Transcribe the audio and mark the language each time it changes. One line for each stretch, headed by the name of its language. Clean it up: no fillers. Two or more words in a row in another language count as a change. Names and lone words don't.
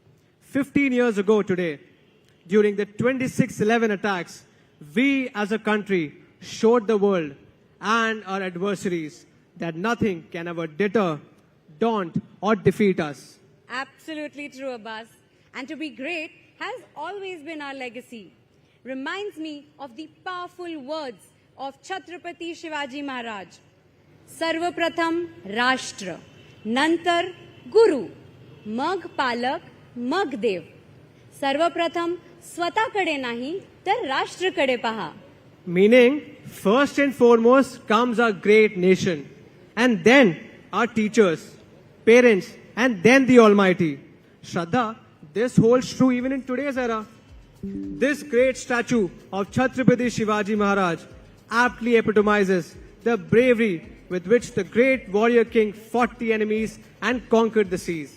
English: 15 years ago today, during the 26/11 attacks, we as a country showed the world and our adversaries that nothing can ever deter, daunt, or defeat us. Absolutely true, Abbas. And to be great has always been our legacy. Reminds me of the powerful words of Chhatrapati Shivaji Maharaj.
Marathi: सर्वप्रथम राष्ट्र, नंतर गुरु, मग पालक, मग देव. Sarvapratham स्वतःकडे नाही तर राष्ट्रकडे पहा.
English: Meaning, first and foremost comes our great nation, and then our teachers, parents, and then the Almighty. Shraddha, this holds true even in today's era. This great statue of Chhatrapati Shivaji Maharaj aptly epitomizes the bravery with which the great warrior king fought the enemies and conquered the seas.